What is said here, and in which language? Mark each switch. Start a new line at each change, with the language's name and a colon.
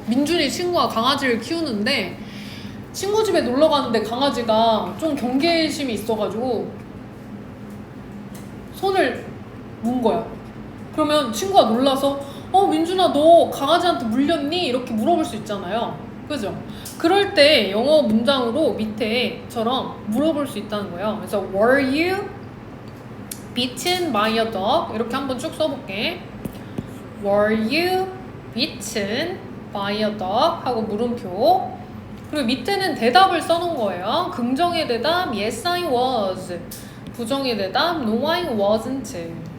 Korean: 민준이 친구가 강아지를 키우는데 친구 집에 놀러 가는데 강아지가 좀 경계심이 있어가지고 손을 문 거야. 그러면 친구가 놀라서 민준아 너 강아지한테 물렸니? 이렇게 물어볼 수 있잖아요. 그죠? 그럴 때 영어 문장으로 밑에처럼 물어볼 수 있다는 거예요.
English: 그래서 Were you bitten by a dog?
Korean: 이렇게 한번 쭉 써볼게.
English: Were you bitten by a dog?
Korean: 하고 물음표. 그리고 밑에는 대답을 써놓은 거예요. 긍정의 대답
English: Yes I was.
Korean: 부정의 대답
English: No I wasn't.